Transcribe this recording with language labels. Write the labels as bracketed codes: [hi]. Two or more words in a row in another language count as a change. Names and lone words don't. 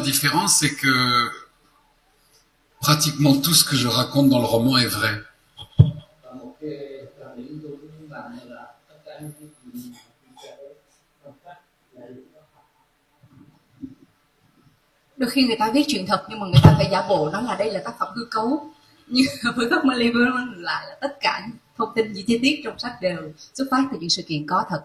[fr] différence, c'est que pratiquement tout ce que je raconte dans le roman est vrai. [vi] Đôi khi người ta viết chuyện thật nhưng mà người ta phải giả bộ nói là đây là tác phẩm hư cấu. Nhưng với Bắc Mali lại là tất cả những thông tin chi tiết trong sách đều xuất phát từ những sự kiện có thật.